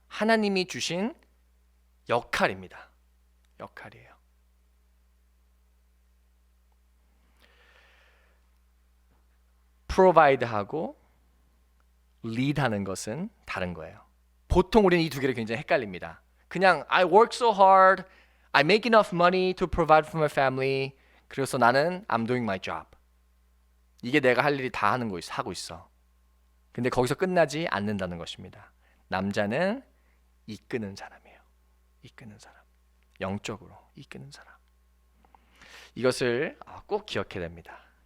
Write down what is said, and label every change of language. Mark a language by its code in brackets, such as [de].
[ko] 하나님이 주신 역할입니다. 역할이에요. 프로바이드하고 리드하는 것은 다른 거예요. 보통 우리는 이 두 개를 굉장히 헷갈립니다. [en] 그냥 I work so hard, I make enough money to provide for my family. [ko] 그래서 나는 [en] I'm doing my job. [ko] 이게 내가 할 일이 다 하고 있어. 근데 거기서 끝나지 않는다는 것입니다. 남자는 이끄는 사람이에요. 이끄는 사람. 영적으로 이끄는 사람. 이것을 꼭 기억해야 됩니다.